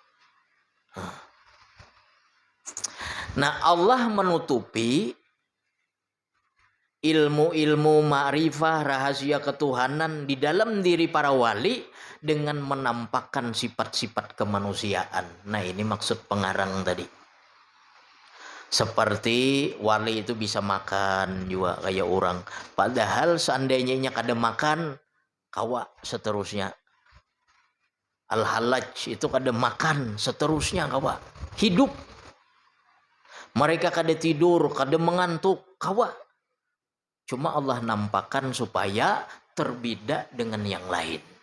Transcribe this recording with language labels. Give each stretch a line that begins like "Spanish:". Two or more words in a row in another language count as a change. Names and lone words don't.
Indonesian: Nah, Allah menutupi ilmu-ilmu ma'rifah, rahasia ketuhanan di dalam diri para wali dengan menampakkan sifat-sifat kemanusiaan. Nah, ini maksud pengarang tadi. Seperti wali itu bisa makan juga kayak orang.
Banjar: Padahal seandainya kada makan, kawa seterusnya. Al-halaj itu kada makan seterusnya kawa.
Indonesian: Hidup.
Banjar: Mereka kada tidur, kada mengantuk, kawa.
Indonesian: Cuma Allah nampakkan supaya terbeda dengan yang lain.